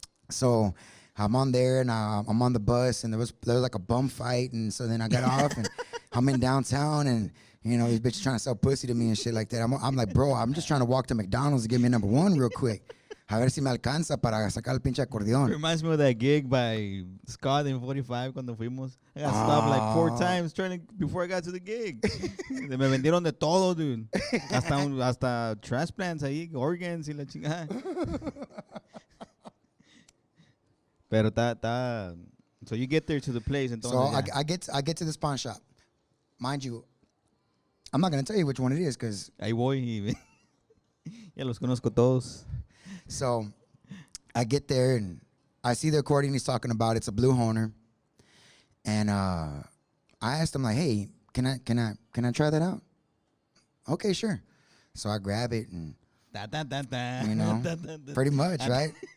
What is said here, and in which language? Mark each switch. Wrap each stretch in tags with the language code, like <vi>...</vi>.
<en>So I'm on there and I'm on the bus and there was like a bum fight, and so then I got off and I'm in downtown and you know these bitches trying to sell pussy to me and shit like that. I'm like, bro, I'm just trying to walk to McDonald's to get me number one real quick.</en> <es>A ver si me alcanza para sacar el pinche acordeón.</es> <en>Reminds me of that gig by Scott in 45</en> <es>cuando fuimos.</es> <en>I got stopped like 4 times before I got to the gig.</en> <es>Me vendieron de todo,</es> <en>dude.</en> <es>Hasta transplants ahí, organs y la chingada. Pero está.</es> <en>So you get there to the place and So I get to the pawn shop. Mind you, I'm not gonna tell you which one it is because</en> <es>ahí voy y ya los conozco todos.</es> <en>so I get there and I see the accordion he's talking about. It's a blue Honer, and I asked him like, "Hey, can I try that out?" Okay, sure. So I grab it and you know, pretty much, right?</en>